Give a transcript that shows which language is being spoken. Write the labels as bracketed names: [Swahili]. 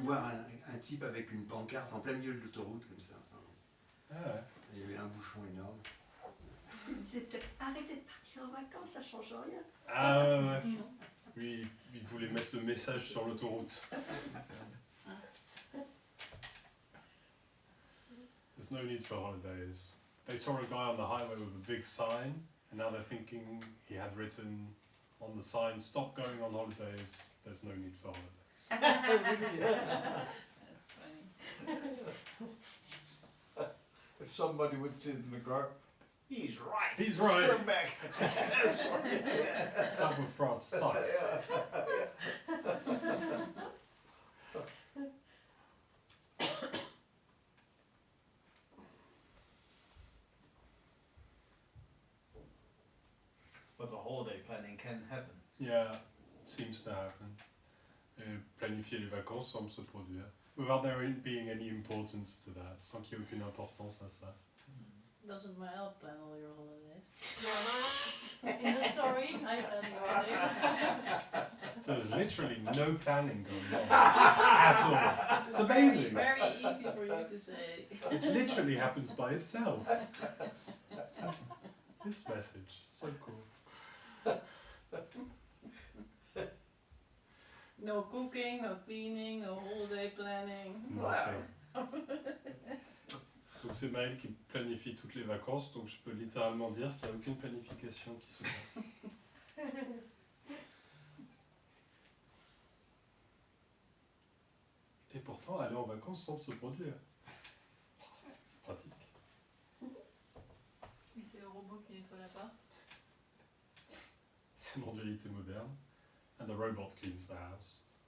[French] voir un type avec une pancarte en plein milieu de l'autoroute comme ça. Ah ouais. Il y avait un bouchon énorme. Il me disait peut-être arrêtez de partir en vacances, ça change rien. Ah ouais, ouais. Lui, il voulait mettre le message sur l'autoroute. [English] There's no need for holidays. They saw a guy on the highway with a big sign, and now they're thinking he had written on the sign, stop going on holidays, there's no need for holidays. That's funny. If somebody would sit in the car, he's right. He's Let's right. turn back. Sorry. South of France sucks. But the holiday planning can happen. Yeah, seems to happen. [French] Planifier les vacances semble se produire. [English] Without there being any importance to that, [French] sans qu'il y ait aucune importance à ça. [English] Doesn't my elf plan all your holidays? In the story, I plan holidays. So there's literally no planning going on at all. This It's is amazing. Very, very easy for you to say. It literally happens by itself. This message, so cool. No cooking, no cleaning, no holiday planning. Nothing. [French] Donc c'est Maël qui planifie toutes les vacances, donc je peux littéralement dire qu'il n'y a aucune planification qui se passe. Et pourtant, aller en vacances semble se produire. C'est pratique. Et c'est le robot qui nettoie l'appart. C'est une dualité moderne. [English] And the robot cleans the house.